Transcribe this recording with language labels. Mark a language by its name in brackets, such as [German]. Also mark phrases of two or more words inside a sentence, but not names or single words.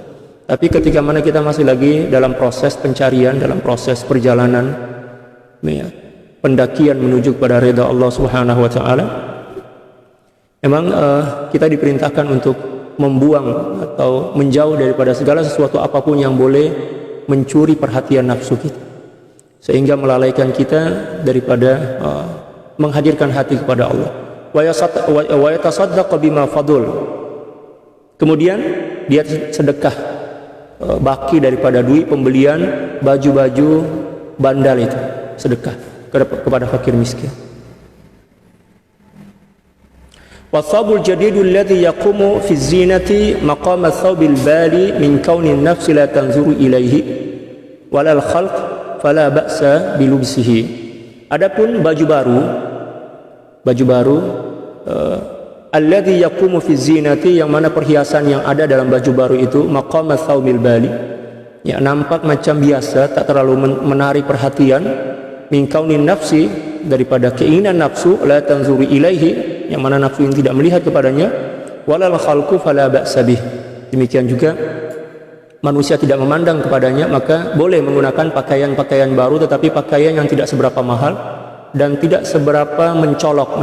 [Malay] Tapi ketika mana kita masih lagi dalam proses pencarian, dalam proses perjalanan pendakian menuju kepada ridha Allah [Arabic] سبحانه وتعالى, [Malay] memang kita diperintahkan untuk membuang atau menjauh daripada segala sesuatu apapun yang boleh mencuri perhatian nafsu kita, sehingga melalaikan kita daripada menghadirkan hati kepada Allah. [Arabic] ويتصدق بما فضل. [Malay] Kemudian dia sedekah baki daripada duit pembelian baju-baju bandal itu, sedekah kepada fakir miskin. [Arabic] والثوب الجديد الذي يقوم في زينة مقام الثوب البالي من كون النفس لا تنظر إليه ولا الخلق فلا بأس بلبسه. [Malay] Adapun baju baru [Arabic] الذي يقوم في زينة, [Malay] yang mana perhiasan yang ada dalam baju baru itu maqam [Arabic] الثوب البالي, [Malay] ya nampak macam biasa, tak terlalu menarik perhatian, [Arabic] من كون النفس, [Malay] daripada keinginan nafsu, [Arabic] لا تنظر إليه, [Malay] yang mana nafsu ini tidak melihat kepadanya, [Arabic] ولا الخلق فلا بأس به, [Malay] demikian juga manusia tidak memandang kepadanya, maka boleh menggunakan pakaian-pakaian baru, tetapi pakaian yang tidak seberapa mahal dan tidak seberapa mencolok.